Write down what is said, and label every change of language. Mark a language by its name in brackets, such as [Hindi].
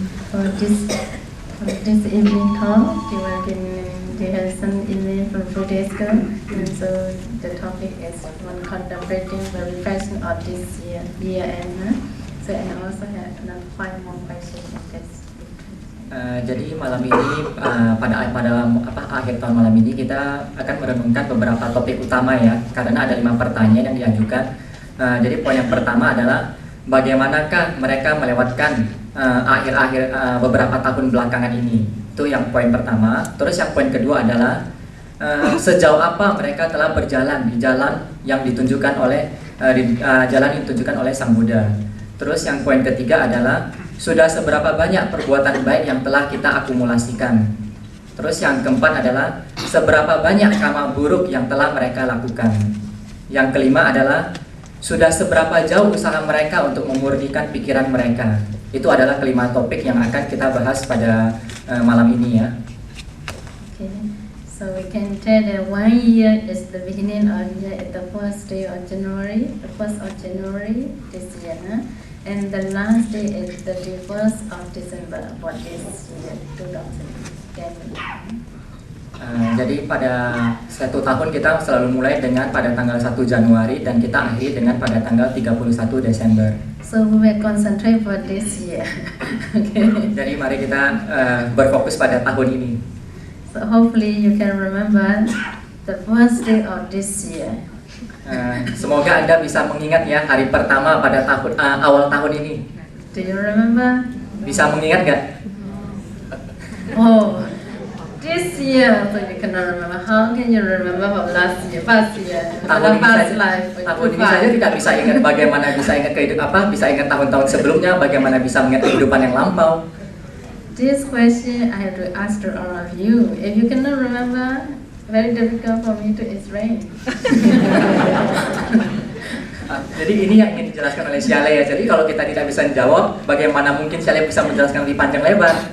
[English] For this evening talk, they have some email from Fudesco, and so the topic is one contemplating the reflection of this year end. So and I also have another 5 more questions in this. [Indonesian] Jadi malam ini pada akhir tahun malam ini kita akan merenungkan beberapa topik utama ya, karena ada 5 pertanyaan yang diajukan. Jadi poin yang pertama adalah bagaimanakah mereka melewatkan akhir-akhir beberapa tahun belakangan ini. Itu yang poin pertama. Terus yang poin kedua adalah sejauh apa mereka telah berjalan di jalan yang ditunjukkan oleh Sang Buddha. Terus yang poin ketiga adalah sudah seberapa banyak perbuatan baik yang telah kita akumulasikan. Terus yang keempat adalah seberapa banyak karma buruk yang telah mereka lakukan. Yang kelima adalah sudah seberapa jauh usaha mereka untuk memurnikan pikiran mereka. Itu adalah kelima topik yang akan kita bahas pada malam ini ya. [English] Okay, so we can tell that 1 year is the beginning of the year at the first day of January, the 1st of January this year, and the last day is the 31st of December for this year 2010. [Indonesian] Jadi pada satu tahun kita selalu mulai dengan pada tanggal 1 Januari dan kita akhiri dengan pada tanggal 31 Desember. [English] So we will concentrate for this year. Okay. [Indonesian] Jadi mari kita berfokus pada tahun ini. [English] So hopefully you can remember the first day of this year. [Indonesian] Semoga Anda bisa mengingat ya hari pertama pada awal tahun ini. [English] Do you remember? [Indonesian] Bisa mengingat nggak? [English] Oh, this year, so you cannot remember. How can you remember from last year, past year, past life? [Indonesian] Tahun ini saja tidak bisa ingat bagaimana bisa ingat bisa ingat tahun-tahun sebelumnya, bagaimana bisa mengingat kehidupan yang lampau. [English] This question I have to ask to all of you. If you cannot remember, very difficult for me to explain. [Indonesian] Jadi ini yang ingin dijelaskan oleh Syale ya. Jadi kalau kita tidak bisa menjawab, bagaimana mungkin Syale bisa menjelaskan lebih panjang lebar?